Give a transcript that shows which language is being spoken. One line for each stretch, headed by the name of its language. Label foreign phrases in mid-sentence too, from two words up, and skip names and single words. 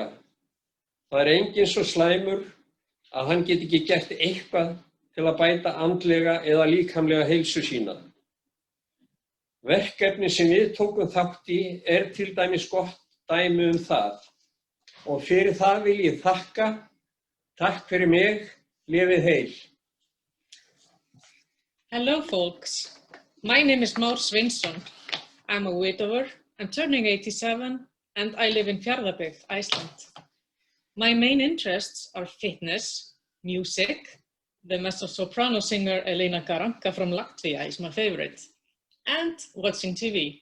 Icelandic: Það enginn svo slæmur að hann get ekki gert eitthvað til að bæta andlega eða líkamlega heilsu sína. Verkefni sem við tókum þátt í til dæmis gott dæmi það og fyrir það vil ég þakka. Takk fyrir mig, lifið heil.
English: Hello folks, my name is Sveinsson. I'm a widower, I'm turning 87 and I live in Fjarðabyggð, Iceland. My main interests are fitness, music, the mezzo-soprano singer Lilah Graham from Latvia is my favorite, and watching TV.